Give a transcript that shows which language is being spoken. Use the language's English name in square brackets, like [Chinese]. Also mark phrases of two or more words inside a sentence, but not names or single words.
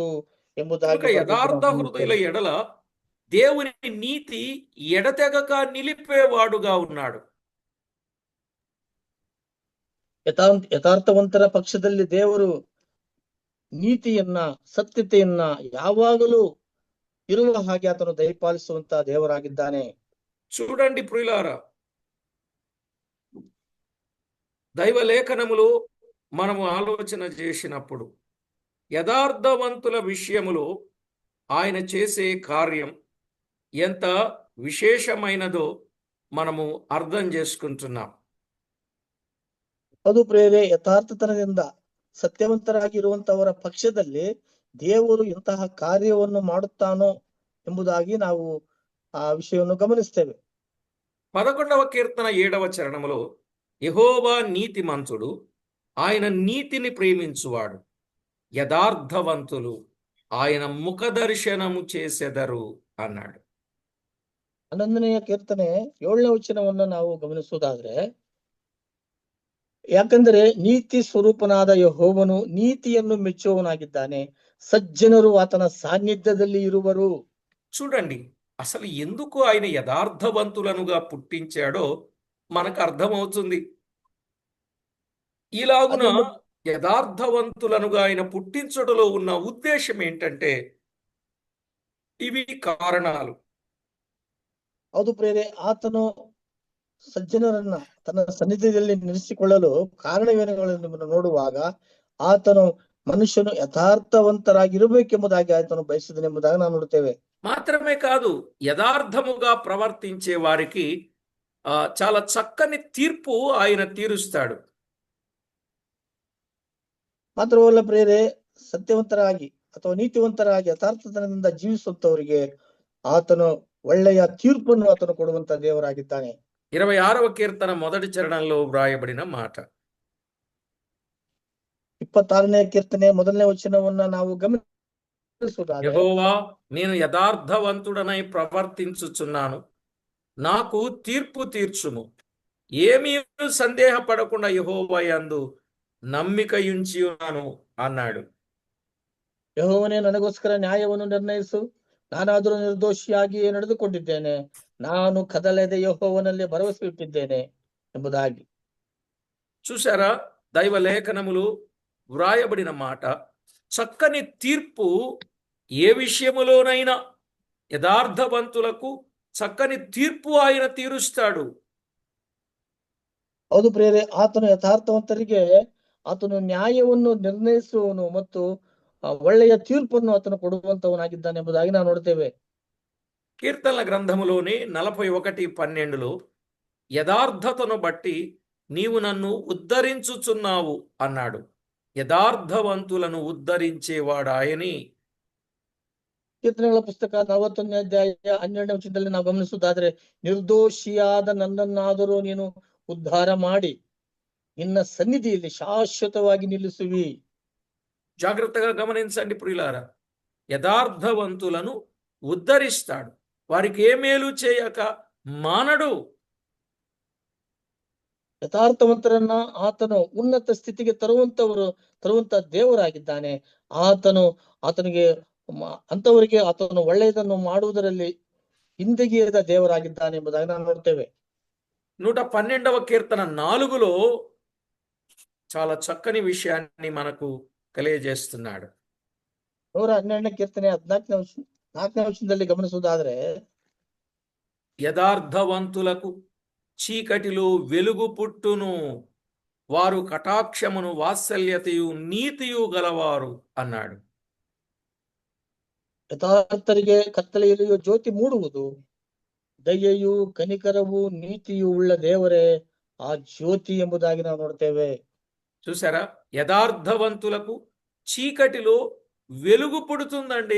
[Telugu] కనుక [Kannada] ಎಂಬುದಾಗಿ [Telugu] యథార్థ హృదయుల ఎడల దేవుని నీతి ఎడతెగక నిలిపేవాడుగా ఉన్నాడు. [Kannada] ಯಥಾರ್ಥವಂತರ ಪಕ್ಷದಲ್ಲಿ ದೇವರು ನೀತಿಯನ್ನ ಸತ್ಯತೆಯನ್ನ ಯಾವಾಗಲೂ ಇರುವ ಹಾಗೆ ಆತನು ದಯಪಾಲಿಸುವಂತ ದೇವರಾಗಿದ್ದಾನೆ. [Telugu] చూడండి ప్రియులారా, దైవ లేఖనములు మనము ఆలోచన చేసినప్పుడు యథార్థవంతుల విషయములో ఆయన చేసే కార్యం ఎంత విశేషమైనదో మనము అర్థం చేసుకుంటున్నాం. [Kannada] ಅದು ಪ್ರೇರೆ ಯಥಾರ್ಥತನದಿಂದ ಸತ್ಯವಂತರಾಗಿರುವಂತವರ ಪಕ್ಷದಲ್ಲಿ ದೇವರು ಇಂತಹ ಕಾರ್ಯವನ್ನು ಮಾಡುತ್ತಾನೋ ಎಂಬುದಾಗಿ ನಾವು ಆ ವಿಷಯವನ್ನು ಗಮನಿಸ್ತೇವೆ. [Telugu] 11వ కీర్తన 7వ చరణములో యెహోవా నీతిమంతుడు, ఆయన నీతిని ప్రేమించువాడు, యథార్థవంతులు ఆయన ముఖ దర్శనము చేసెదరు అన్నాడు. [Kannada] 11ನೇ ಕೀರ್ತನೆ 7ನೇ ವಚನವನ್ನು ನಾವು ಗಮನಿಸುವುದಾದ್ರೆ, ಯಾಕಂದರೆ ನೀತಿ ಸ್ವರೂಪನಾದ ಯೆಹೋವನು ನೀತಿಯನ್ನು ಮೆಚ್ಚುವವನಾಗಿದ್ದಾನೆ, ಸಜ್ಜನರು ಆತನ ಸಾನ್ನಿಧ್ಯದಲ್ಲಿ ಇರುವರು. [Telugu] చూడండి, అసలు ఎందుకు ఆయన యథార్థవంతులనుగా పుట్టించాడో మనకు అర్థమవుతుంది. ఇలాగున యథార్థవంతులనుగా ఆయన పుట్టించడంలో ఉన్న ఉద్దేశం ఏంటంటే, ఇవి కారణాలు. [Kannada] ಹೌದು ಪ್ರೇರೆ, ಆತನು ಸಜ್ಜನರನ್ನ ತನ್ನ ಸನ್ನಿಧಿಯಲ್ಲಿ ನಿಲ್ಲಿಸಿಕೊಳ್ಳಲು ಕಾರಣವೇನುಗಳನ್ನು ನೋಡುವಾಗ ಆತನು ಮನುಷ್ಯನು ಯಥಾರ್ಥವಂತರಾಗಿರಬೇಕೆಂಬುದಾಗಿ ಆತನು ಬಯಸಿದನೆಂಬುದಾಗಿ ನಾವು ನೋಡುತ್ತೇವೆ. [Telugu] మాత్రమే కాదు, యథార్థముగా ప్రవర్తించే వారికి చాలా చక్కని తీర్పు ఆయన తీరుస్తాడు. [Kannada] ಮಾತ್ರವಲ್ಲ ಪ್ರೇರೆ, ಸತ್ಯವಂತರಾಗಿ ಅಥವಾ ನೀತಿವಂತರಾಗಿ ಯಥಾರ್ಥತನದಿಂದ ಜೀವಿಸುವಂತವರಿಗೆ ಆತನು ಒಳ್ಳೆಯ ತೀರ್ಪನ್ನು ಆತನು ಕೊಡುವಂತ ದೇವರಾಗಿದ್ದಾನೆ. [Telugu] 26వ కీర్తన 1వ చరణంలో వ్రాయబడిన మాట. [Kannada] 26ನೇ ಕೀರ್ತನೆ 1ನೇ ವಚನವನ್ನ ನಾವು ಗಮನಿಸುವುದಾದರೆ, [Telugu] యెహోవా, నేను యథార్థవంతుడనై ప్రవర్తించుచున్నాను, నాకు తీర్పు తీర్చుము. ఏమీ సందేహపడకుండా యెహోవా యందు నమ్మికయుంచి ఉన్నాను అన్నాడు. [Kannada] ಯೆಹೋವನೇ, ನನಗೋಸ್ಕರ ನ್ಯಾಯವನ್ನು ನಿರ್ಣಯಿಸು, ನಾನಾದರೂ ನಿರ್ದೋಷಿಯಾಗಿಯೇ ನಡೆದುಕೊಂಡಿದ್ದೇನೆ, ನಾನು ಕದಲದೆ ಯೆಹೋವನಲ್ಲಿ ಭರವಸೆ ಇಟ್ಟಿದ್ದೇನೆ ಎಂಬುದಾಗಿ. [Telugu] చూసారా, దైవ లేఖనములు వ్రాయబడిన మాట. చక్కని తీర్పు ఏ విషయములోనైనా యథార్థవంతులకు చక్కని తీర్పు ఆయన తీరుస్తాడు. [Kannada] ಹೌದು ಪ್ರೇರೆ, ಆತನು ಯಥಾರ್ಥವಂತರಿಗೆ ಆತನು ನ್ಯಾಯವನ್ನು ನಿರ್ಣಯಿಸುವವನು ಮತ್ತು ಒಳ್ಳೆಯ ತೀರ್ಪನ್ನು ಆತನು ಕೊಡುವಂತವನಾಗಿದ್ದಾನೆ ಎಂಬುದಾಗಿ ನಾವು ನೋಡ್ತೇವೆ. [Telugu] కీర్తనల గ్రంథములోని 41:12లో యథార్థతను బట్టి నీవు నన్ను ఉద్ధరించుచున్నావు అన్నాడు. యథార్థవంతులను ఉద్ధరించేవాడు ఆయనే. [Kannada] ಕೀರ್ತನೆಗಳ ಪುಸ್ತಕ 41ನೇ ಅಧ್ಯಾಯ 12ನೇ ವಚನದಲ್ಲಿ ನಾವು ಗಮನಿಸುವುದಾದ್ರೆ, ನಿರ್ದೋಷಿಯಾದ ನನ್ನನ್ನಾದರೂ ನೀನು ಉದ್ಧಾರ ಮಾಡಿ ನಿನ್ನ ಸನ್ನಿಧಿಯಲ್ಲಿ ಶಾಶ್ವತವಾಗಿ ನಿಲ್ಲಿಸುವಿ. [Telugu] జాగ్రత్తగా గమనించండి ప్రియులారా, యథార్థవంతులను ఉద్ధరిస్తాడు. వారికి ఏ మేలు చేయక ಮಾನಡು. [Kannada] ಯಥಾರ್ಥವಂತರನ್ನ ಆತನು ಉನ್ನತ ಸ್ಥಿತಿಗೆ ತರುವಂತ ದೇವರಾಗಿದ್ದಾನೆ. ಆತನಿಗೆ ಅಂತವರಿಗೆ ಆತನು ಒಳ್ಳೆಯದನ್ನು ಮಾಡುವುದರಲ್ಲಿ ಹಿಂದೆಗೆಯದ ದೇವರಾಗಿದ್ದಾನೆ ಎಂಬುದಾಗಿ ನಾವು ನೋಡ್ತೇವೆ. [Telugu] 112వ కీర్తన 4లో చాలా చక్కని విషయాన్ని మనకు తెలియజేస్తున్నాడు. [Kannada] 112ನೇ కీర్తನೆ 4ನೇ ವಚನದಲ್ಲಿ ಗಮನಿಸುವುದಾದ್ರೆ, [Telugu] యథార్థవంతులకు చీకటిలో వెలుగు పుట్టును, వారు కటాక్షమును వాత్సల్యతయు నీతియు గలవారు అన్నాడు. [Kannada] ಯಥಾರ್ಥರಿಗೆ ಕತ್ತಲೆಯಲ್ಲಿಯೂ ಜ್ಯೋತಿ ಮೂಡುವುದು, ದಯೆಯು ಕನಿಕರವು ನೀತಿಯು ಉಳ್ಳ ದೇವರೇ ಆ ಜ್ಯೋತಿ ಎಂಬುದಾಗಿ ನಾವು ನೋಡ್ತೇವೆ. [Telugu] చూసారా, యథార్థవంతులకు చీకటిలో వెలుగు పుడుతుందండి.